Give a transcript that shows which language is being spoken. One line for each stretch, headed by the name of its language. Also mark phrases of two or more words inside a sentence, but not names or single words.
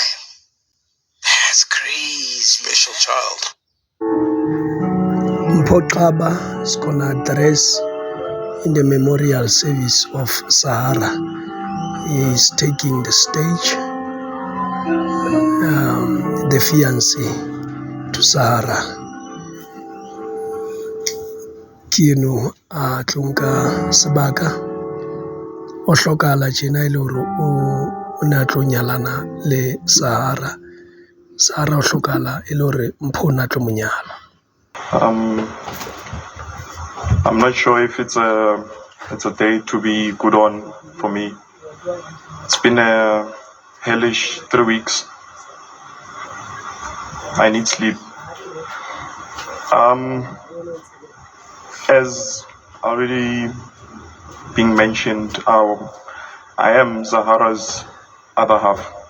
English: That's crazy. Special child. Mpotaba is going to address in the memorial service of Zahara. He is taking the stage, the fiancé to Zahara.
Southern Sotho: Kino a tlonka sebaka o hlokala tjena ile hore o ne a tlo nyalana le Zahara o hlokala ile hore mpho na tlo monyala.
English: I'm not sure if it's a day to be good on for me. It's been a hellish 3 weeks. I need sleep. As already being mentioned, I am Zahara's other half.